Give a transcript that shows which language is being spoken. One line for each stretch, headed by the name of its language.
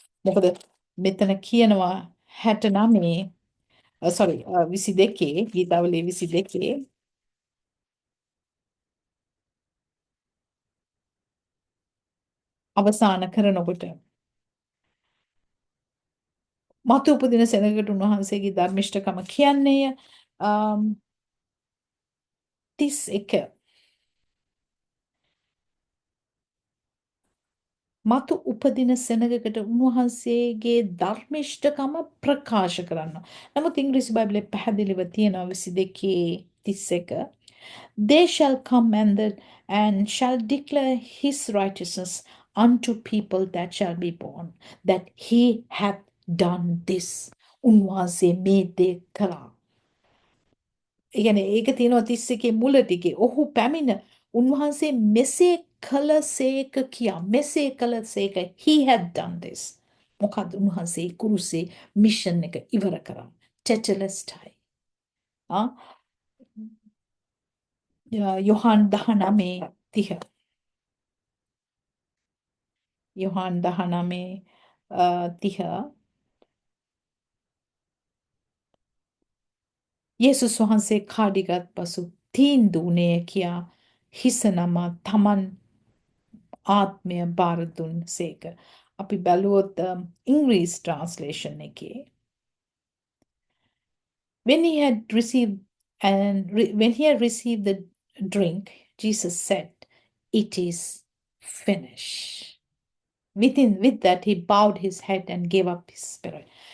Sinhala: මොකද මෙතන කියනවා 69 sorry 22 ගීතාවලියේ 22 අවසාන කරනකොට මතු උපදින සෙනගකට උන්වහන්සේගේ ධර්මිෂ්ඨකම කියන්නේය. 31 මතු උපදින සෙනගකට උන්වහන්සේගේ ධර්මිෂ්ඨකම ප්‍රකාශ කරන්න. නමුත් ඉංග්‍රීසි බයිබලයේ පැහැදිලිව තියෙනවා 22 31
English: They shall come and shall declare his righteousness unto people that shall be born, that he hath done this.
Sinhala: උන්වහන්සේ මේ දේ කළා. ඒ කියන්නේ ඒක තියෙනවා 31 මුල ටිකේ. ඔහු පැමිණ උන්වහන්සේ මෙසේ කළසේක කියා. මෙසේ කළසේක.
English: He had done this.
Sinhala: මොකද උන්වහන්සේ කුරුසේ මිෂන් එක ඉවර කරා. ටෙටලස්ටයි. ආ යොහන් 19 30. යොහන් 19 30 යේසුස් වහන්සේ කාඩිගත් පසු තීන්දුව වුණේ කියා හිස නම තමන් ආත්මය බාර දුන්සේක. අපි බැලුවොත් ඉංග්‍රීසි ට්‍රාන්ස්ලේෂන් එකේ
English: when he had received when he had received the drink, Jesus said, "It is finished." With that, he bowed his head and gave up his spirit.